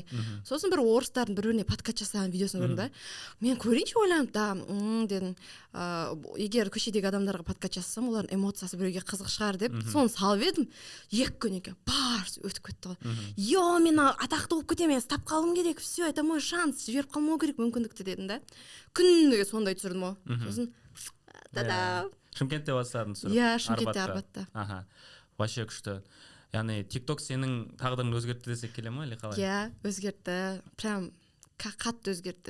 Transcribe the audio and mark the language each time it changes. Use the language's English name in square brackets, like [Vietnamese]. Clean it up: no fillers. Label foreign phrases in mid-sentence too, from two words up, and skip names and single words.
[Kazakh] Сосын бір орыстардың бір-біріне подкаст жасаған видеосын көрдім да. Мен көрейінші ойланып да, дедім, егер көшедегі адамдарға подкаст жасасам, олардың эмоциясы біреуге қызық шығар деп, соны салып едім. 2 күн екен, барс өтіп кетті ғой. Мен атақты болып кетемін, тап қалым керек, [Russian] все, это мой шанс, [Kazakh] жіберіп қалмау керек мүмкіндікті дедім да. Күніге сондай түсірдім ғой. Сосын Шымкентте бастадың түсіріп? Шымкентте, Арбатта. Вообще күшті. Яғни TikTok сенің тағдырыңды өзгертті десек келе ма, или қалай? Өзгертті. Прям қатты өзгертті.